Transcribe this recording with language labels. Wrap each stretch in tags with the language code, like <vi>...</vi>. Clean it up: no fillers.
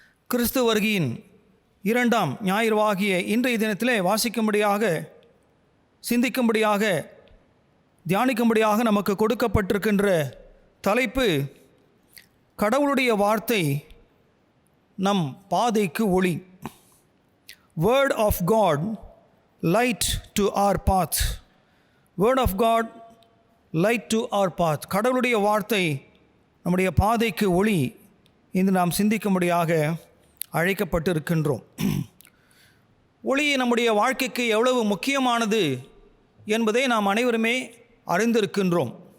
<ta>கிறிஸ்து வருகையின் 2ஆம் ஞாயிறுவாகிய இன்றைய தினத்திலே வாசிக்கும்படியாக, சிந்திக்கும்படியாக, தியானிக்கும்படியாக நமக்கு கொடுக்கப்பட்டிருக்கின்ற தலைப்பு, கடவுளுடைய வார்த்தை நம் பாதைக்கு ஒளி.</ta> <en>Word of God, light to our path. Word of God, light to our path.</en> <ta>கடவுளுடைய வார்த்தை நம்முடைய பாதைக்கு ஒளி என்று நாம் சிந்திக்கும்படியாக அழைக்கப்பட்டு இருக்கின்றோம். ஒளி நம்முடைய வாழ்க்கைக்கு எவ்வளவு முக்கியமானது என்பதை நாம் அனைவருமே அறிந்திருக்கின்றோம்.</ta>